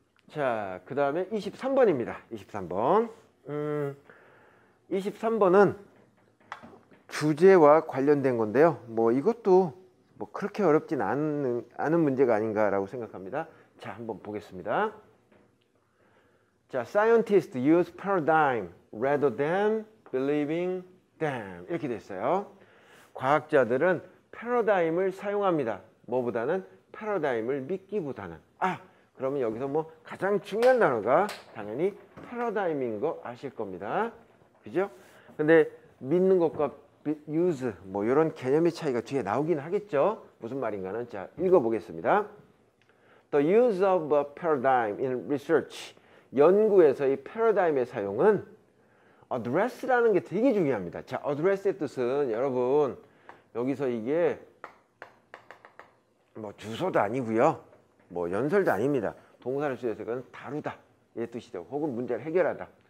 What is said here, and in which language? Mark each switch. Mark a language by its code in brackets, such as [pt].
[ko] 자, 그 다음에 23번입니다. 23번. 23번은 주제와 관련된 건데요. 뭐 이것도 뭐 그렇게 어렵진 않은 문제가 아닌가라고 생각합니다. 자, 한번 보겠습니다. [en] 자, scientists use paradigm rather than believing them. [ko] 이렇게 됐어요. 과학자들은 패러다임을 사용합니다. 뭐보다는 패러다임을 믿기보다는. 그러면 여기서 뭐 가장 중요한 단어가 당연히 패러다임인 거 아실 겁니다. 그죠? 근데 믿는 것과 use 뭐 이런 개념의 차이가 뒤에 나오긴 하겠죠. 무슨 말인가는 자, 읽어보겠습니다. [en] The use of a paradigm in research. [ko] 연구에서 이 패러다임의 사용은 address라는 게 되게 중요합니다. 자, address의 뜻은 여러분 여기서 이게 뭐 주소도 아니고요. 뭐 연설도 아닙니다. 동사를 쓰여서 그건 다루다 이 뜻이죠. 혹은 문제를 해결하다.